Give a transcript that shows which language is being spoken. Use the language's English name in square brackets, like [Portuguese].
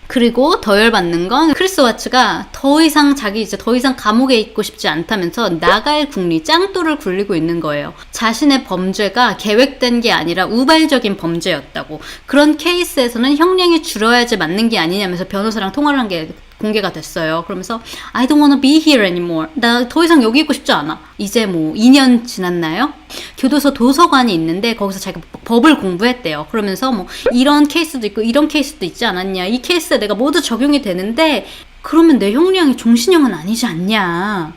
[Korean] 그리고 더 열받는 건 크리스 와츠가 더 이상 감옥에 있고 싶지 않다면서 나갈 궁리, 짱돌을 굴리고 있는 거예요. 자신의 범죄가 계획된 게 아니라 우발적인 범죄였다고. 그런 케이스에서는 형량이 줄어야지 맞는 게 아니냐면서 변호사랑 통화를 한 게 공개가 됐어요. 그러면서 [English] I don't wanna be here anymore. [Korean] 나 더 이상 여기 있고 싶지 않아. 이제 뭐 2년 지났나요? 교도소 도서관이 있는데 거기서 자기가 법을 공부했대요. 그러면서 뭐 이런 케이스도 있고 이런 케이스도 있지 않았냐. 이 케이스에 내가 모두 적용이 되는데 그러면 내 형량이 종신형은 아니지 않냐.